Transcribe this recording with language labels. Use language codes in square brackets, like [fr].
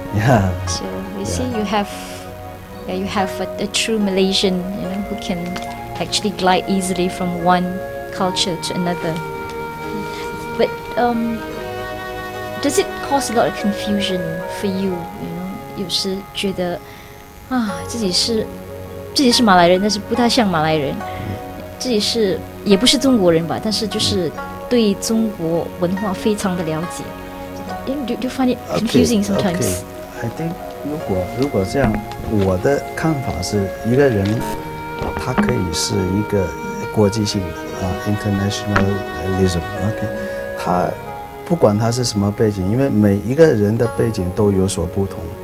[en] yeah. So you see, you have a true Malaysian, who can actually glide easily from one culture to another. But does it cause a lot of confusion for you? [zh] 有时觉得自己是马来人，但是不太像马来人，自己也不是中国人吧，但是就是对中国文化非常的了解。 [en] Do you find it confusing sometimes? [zh] I think 如果这样，我的看法是，一个人他可以是一个国际性的internationalism。他不管他是什么背景，因为每一个人的背景都有所不同。